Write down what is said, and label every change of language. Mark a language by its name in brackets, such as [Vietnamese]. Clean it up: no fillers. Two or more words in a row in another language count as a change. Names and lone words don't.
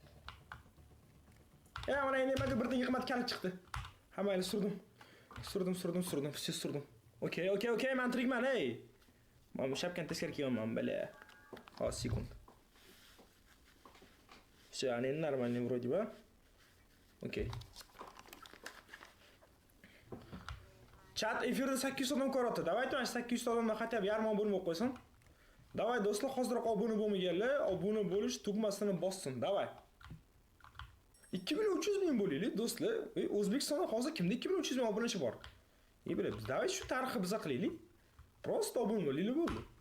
[Uzbek] Mana endi menga birdan yiqmat kalit chiqdi. Hammayni surdim. Surdim. Okay, men tirikman, ey. Men shapkani teskari kiyganman, bale. Hozir sekund. Shu, endi [Russian] нормальный вроде бы. [Uzbek] Okay. Chat efirda 800 odam ko'ryapti. Davayt mana 800 odamdan [Russian] хотя бы [Uzbek] yarmi obuna bo'lib qo'ysin. Davay do'stlar, hozirroq obuna bo'lmaganlar, obuna bo'lish tugmasini bossin. Davay. 2300 ming bo'laylik do'stlar. O'zbekistonda hozir kimda 2300 ming obunachi bor? Bilib, davay shu tarixni biza qilaylik. Prosta obuna bo'laylik bo'ldi.